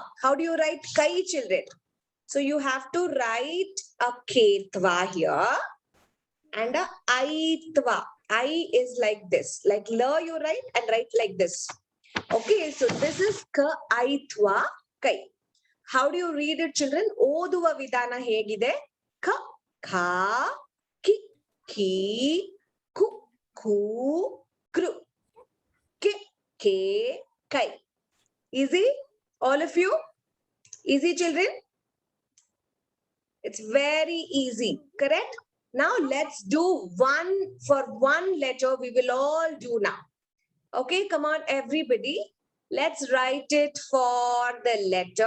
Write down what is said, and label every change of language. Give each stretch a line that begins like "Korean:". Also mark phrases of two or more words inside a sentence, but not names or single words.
English: How do you write Kai, children? So you have to write a Ketva here and a Aitva. I is like this. Like la you write and write like this. Okay, so this is Ka Aitva Kai. How do you read it, children?
Kannada: Oduva vidana hegide? Ka, Ka, Ki, Ki, Ku, Ku, Kru, Ke, Ke, Kai.
English: Easy? All of you? Easy, children? It's very easy, correct? Now let's do one for one letter. We will all do now. Okay, come on, everybody. Let's write it for the letter.